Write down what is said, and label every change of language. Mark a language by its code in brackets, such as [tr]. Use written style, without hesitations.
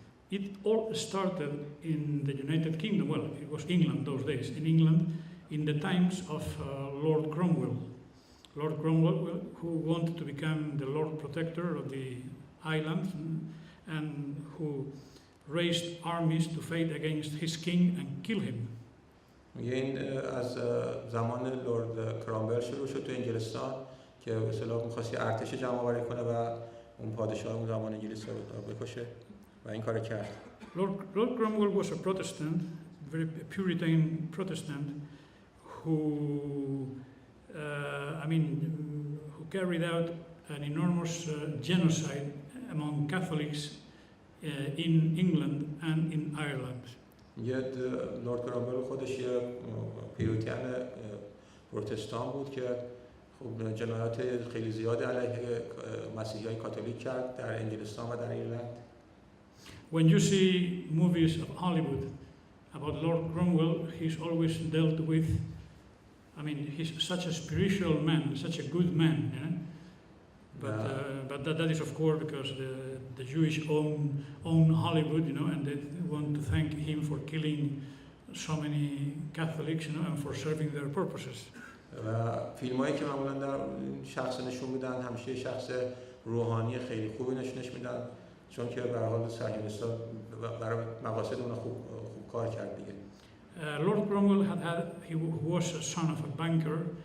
[en] It all started in the United Kingdom. Well, it was England those days. In England, in the times of Lord Cromwell. Lord Cromwell, who wanted to become the Lord Protector of the island and who raised armies to fight against his king and kill him. [fa] این از زمان لورد کرامبل شروع شد تو انگلستان که به اصطلاح می‌خواست ارتش جمع آوری کنه و اون پادشاه اون زمان انگلیس رو بکشه و این کارو کرد. [en] Lord Cromwell was a Protestant, very Puritan Protestant, who who carried out an enormous genocide among Catholics in England and in Ireland. [fa] لورد کرامبل خودش یه پیروتیان پروتستان بود که خب جنایات خیلی زیاد علیه مسیحیای کاتولیک کرد در انگلستان و در ایرلند. [en] When you see movies of Hollywood about Lord Cromwell, he's always dealt with, he's such a spiritual man, such a good man, you know? But that is of course because the Jewish own Hollywood, you know, and they want to thank him for killing so many Catholics, you know, and for serving their purposes. [fa] فیلمایی که معمولا در شخص نشون میدن همیشه شخص روحانی خیلی خوبی نشونش میدن چون که به هر حال صهیونیست‌ها برای مقاصد اون خوب کار کرد دیگه. [en] Lord Cromwell he was a son of a banker.